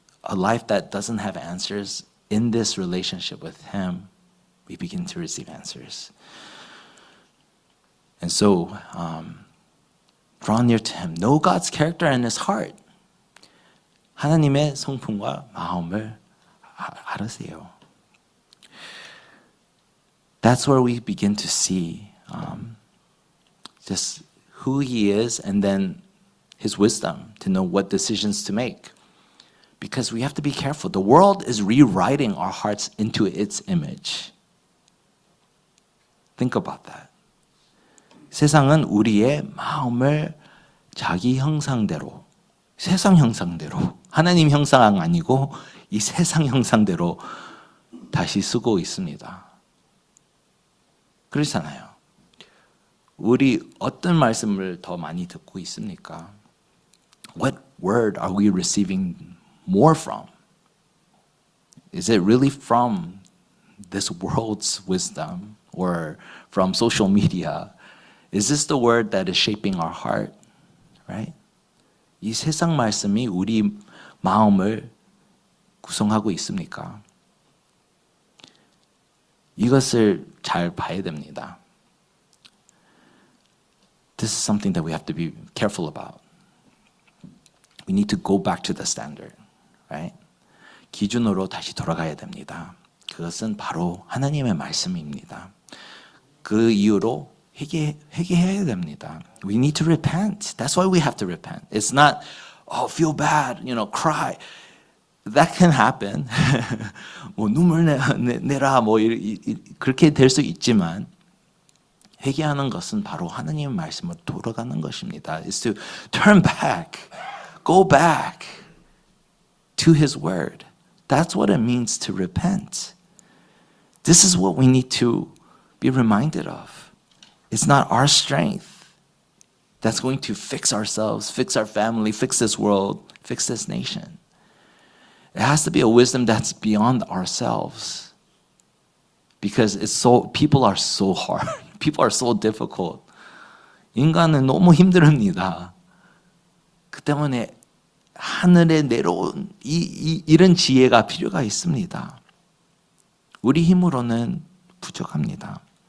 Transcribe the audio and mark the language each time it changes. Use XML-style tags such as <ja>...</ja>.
<en>A life that doesn't have answers, in this relationship with Him, we begin to receive answers. And so, draw near to Him. Know God's character and His heart.</en> <ko>하나님의 성품과 마음을 알으세요.</ko> <en>That's where we begin to see just who He is and then His wisdom to know what decisions to make. Because we have to be careful. The world is rewriting our hearts into its image. Think about that.</en> <ko>세상은 우리의 마음을 자기 형상대로, 세상 형상대로, 하나님 형상 아니고 이 세상 형상대로 다시 쓰고 있습니다. 그렇잖아요. 우리 어떤 말씀을 더 많이 듣고 있습니까?</ko> <en>What word are we receiving more from? Is it really from this world's wisdom or from social media? Is this the word that is shaping our heart? Right?</en> <ko>이 세상 말씀이 우리 마음을 구성하고 있습니까? 이것을 잘 봐야 됩니다.</ko> <en>This is something that we have to be careful about. We need to go back to the standard, right?</en> <ko>기준으로 다시 돌아가야 됩니다. 그것은 바로 하나님의 말씀입니다. 그 이유로 회개해야 됩니다.</ko> <en>We need to repent. That's why we have to repent. It's not, feel bad, cry. That can happen.</en> <ko>뭐 눈물 내라 그렇게 될 수 있지만 회개하는 것은 바로 하나님의 말씀으로 돌아가는 것입니다.</ko> <en>It's to turn back, go back to His word. That's what it means to repent. This is what we need to be reminded of. It's not our strength that's going to fix ourselves, fix our family, fix this world, fix this nation. It has to be a wisdom that's beyond ourselves. Because people are so hard. People are so difficult.</en> <ko>인간은 너무 힘듭니다. 그 때문에 하늘에 내려온 이런 지혜가 필요가 있습니다. 우리 힘으로는 부족합니다.</ko>